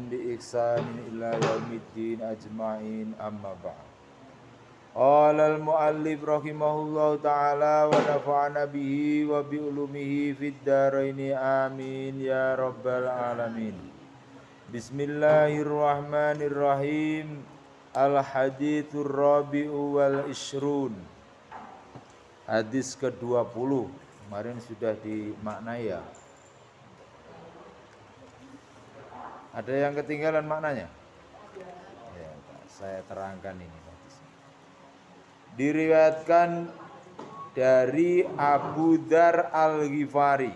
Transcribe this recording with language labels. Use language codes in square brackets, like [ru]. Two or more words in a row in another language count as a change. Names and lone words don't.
[ar] إحسان إلى يوم الدين أجمعين أما بعد. قال المؤلف رحمه الله تعالى ونفعنا به وبعلومه في الدارين آمين يا رب العالمين. بسم الله الرحمن الرحيم. الحديث الرابع والعشرون. [id] Hadis ke-20. Kemarin sudah dimaknai ya. Ada yang ketinggalan maknanya? Ya, saya terangkan ini. Diriwayatkan dari Abu Dzar Al-Ghifari.